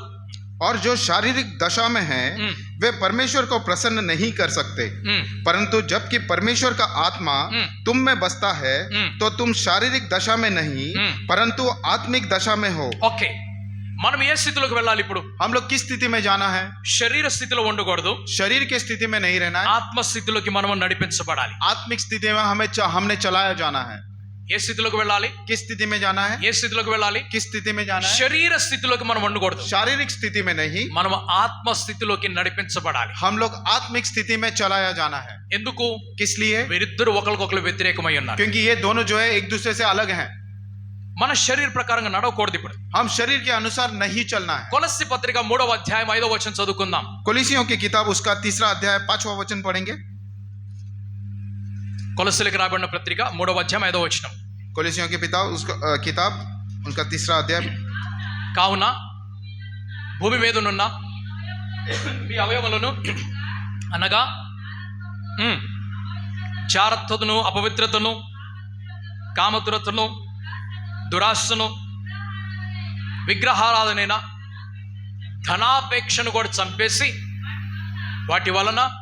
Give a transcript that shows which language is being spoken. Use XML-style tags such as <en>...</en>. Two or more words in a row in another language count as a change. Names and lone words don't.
<hi>और जो शारीरिक दशा में है वे परमेश्वर को प्रसन्न नहीं कर सकते, परंतु जबकि परमेश्वर का आत्मा तुम में बसता है तो तुम शारीरिक दशा में नहीं परंतु आत्मिक दशा में हो.</hi> <te>ఓకే, మనం ఏ స్థితిలోకి వెళ్ళాలి ఇప్పుడు?</te> <hi>हम लोग किस स्थिति में जाना है?</hi> <te>శరీర స్థితిలో ఉండకూడదు.</te> <hi>शरीर के स्थिति में नहीं रहना है.</hi> <te>ఆత్మ స్థితిలోకి మనం నడిపించబడాలి.</te> <hi>आत्मिक स्थिति में हमने चलाया जाना है.</hi> <te>ఏ స్థితిలోకి వెళ్ళాలి?</te> <hi>किस स्थिति में जाना है?</hi> <te>ఏ స్థితిలోకి వెళ్ళాలి?</te> <hi>किस स्थिति में जाना है?</hi> <te>శరీర స్థితిలోకి మనం ఉండకూడదు.</te> <hi>शारीरिक स्थिति में नहीं,</hi> <te>మనం ఆత్మ స్థితిలోకి నడిపించబడాలి.</te> <hi>हम लोग आत्मिक स्थिति में चलाया जाना है.</hi> <te>ఎందుకు?</te> <hi>किस लिए?</hi> <te>వీరిద్దరు ఒకరికొకరు వ్యతిరేకమై ఉన్నారు.</te> <hi>क्योंकि ये दोनों जो है एक दूसरे से अलग हैं.</hi> <te>మన శరీర ప్రకారంగా నడవకూడదు. ఇప్పుడు</te> <hi>हम शरीर के अनुसार नहीं चलना है.</hi> <te>కొలస్సీ పత్రిక 3వ అధ్యాయం 5వ వచనం చదువుకుందాం.</te> <hi>कोलिसियों की किताब उसका 3रा अध्याय 5वां वचन पढ़ेंगे.</hi> <te>కొలస్సీలకు రాబడిన పత్రిక 3వ అధ్యాయం 5వ వచనం.</te> <hi>कोलिसियों की उसका किताब उनका 3रा अध्याय.</hi> <te>కావున భూమి మీదనున్న మీ అవయవములను అనగా చారత్వతను, అపవిత్రతను, కామతురతను, దురాశను, విగ్రహారాధనైన ధనాపేక్షను కూడా చంపేసి వాటి వలన</te>